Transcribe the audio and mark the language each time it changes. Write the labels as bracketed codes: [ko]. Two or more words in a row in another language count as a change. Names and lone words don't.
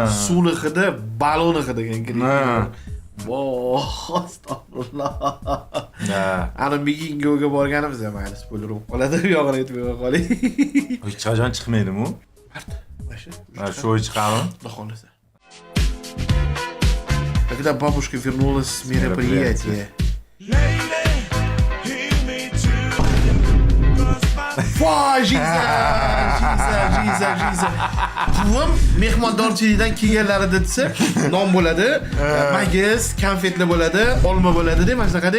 [uz] Suvni hidi, baloni hidiga kirgan. Voh, astag'firullah. Ana Migingoga borganimizda mayli spoiler bo'lib qoladi, u yog'ini aytmay qoling. Hech qachon chiqmaydimi u? Mana shu chiqadi. Xudo xolasa. [ru] Когда бабушка вернулась с мероприятия. [uz] Voy, jiza. Buvim mehmondorchilikdan kelganlarida desa, non bo'ladi, magiz, konfetli bo'ladi, olma bo'ladi deb mana shunaqada.